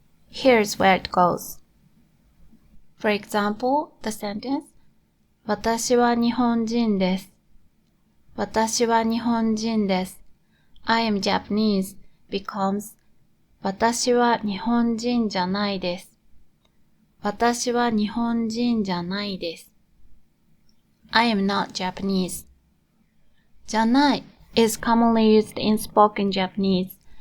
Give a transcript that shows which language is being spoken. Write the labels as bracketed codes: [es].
[en] Here's where it goes. For example, the sentence [ja] 私は日本人です。私は日本人です。 [en] I am Japanese becomes [ja] 私は日本人じゃないです。私は日本人じゃないです。 [en] I am not Japanese. じゃない is commonly used in spoken Japanese.